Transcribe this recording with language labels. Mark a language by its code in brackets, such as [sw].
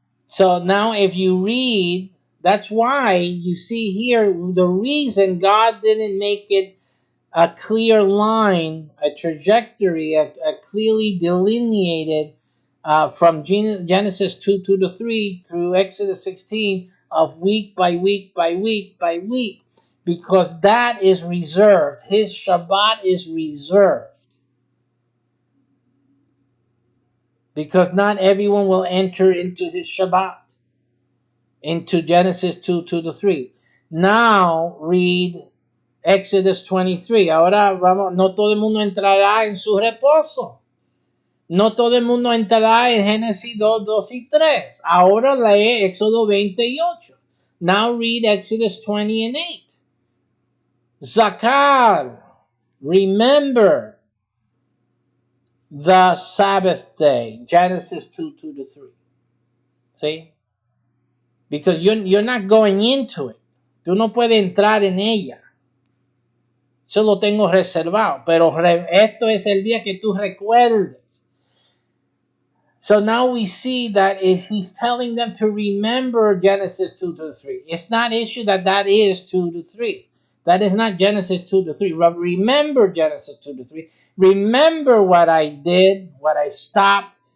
[en] So now if you read, that's why you see here the reason God didn't make it a clear line, a trajectory, a clearly delineated from Genesis 2:2-3 through Exodus 16 of week by week by week by week, because that is reserved. His Shabbat is reserved. Because not everyone will enter into his Shabbat, into Genesis 2:2-3. Now read Exodus 23. [es] Ahora vamos, no todo el mundo entrará en su reposo. No todo el mundo entrará en Génesis 2, 2 y 3. Ahora lee Éxodo 28. [en] Now read Exodus 20 and 8. Zakar, remember the Sabbath day. Genesis 2:2-3. See? Because you're not going into it. [es] Tú no puedes entrar en ella. Eso lo tengo reservado. Pero esto es el día que tú recuerdes. [en] So now we see that he's telling them to remember Genesis 2-3. It's not issue that is 2-3. That is not Genesis 2-3. Remember Genesis 2-3. Remember what I did, what I stopped.